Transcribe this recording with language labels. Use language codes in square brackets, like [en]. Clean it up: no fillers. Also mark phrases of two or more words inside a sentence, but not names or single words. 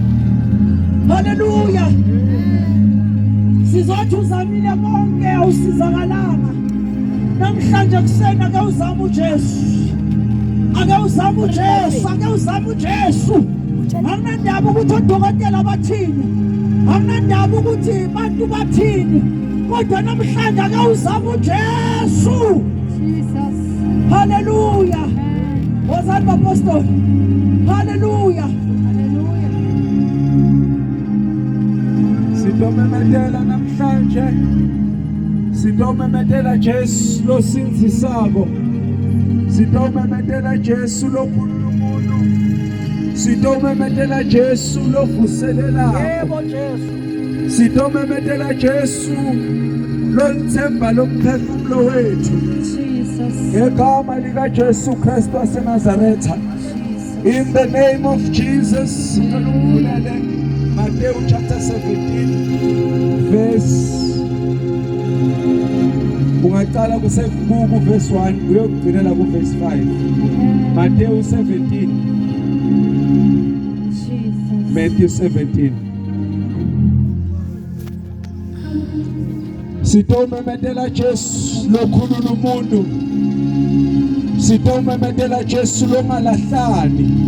[nd] haleluya sizothi uzamile konke awusizakalanga namhlanje kusena ake uzama uJesu ake uzama uJesu ake uzama uJesu akunandaba ukuthi odokotela bathini akunandaba ukuthi abantu bathini kodwa namhlanje ake uzama uJesu Jesus haleluya wozani apostoli haleluya haleluya sitomemedela namhlanje sitomemedela Jesu losinzisako sitomemedela Jesu lokhululumuntu sitomemedela Jesu lovuselelako yebo Jesu sitomemedela Jesu lonthemba lomphefumulo wethu Jesus ngegama lika Jesu Kristu waseNazaretha [en] in the name of Jesus Matthew chapter 17 verse [nd] ungaqala ku verse 1 uyokugcinela ku verse 5 Matthew 17 Jesus Matthew 17 sitomemedela Jesu lokhulula umuntu sitomemedela Jesu longalahlani